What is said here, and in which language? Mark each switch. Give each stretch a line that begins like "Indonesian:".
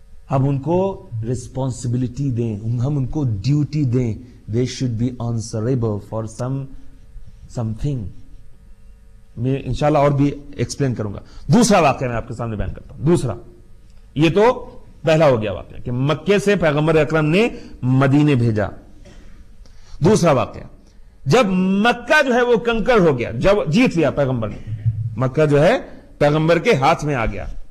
Urdu: ہم ان کو ریسپانسبلٹی دیں، ہم ان کو ڈیوٹی دیں.
English: They should be answerable for something.
Urdu: میں انشاءاللہ اور بھی ایکسپلین کروں گا. دوسرا واقعہ میں آپ کے سامنے بیان کرتا ہوں. دوسرا، یہ تو پہلا ہو گیا واقعہ کہ مکے سے پیغمبر اکرم نے مدینے بھیجا. دوسرا واقعہ، جب مکہ جو ہے وہ کنکر ہو گیا، جب جیت لیا پیغمبر نے، مکہ جو ہے پیغمبر کے ہاتھ میں آ گیا.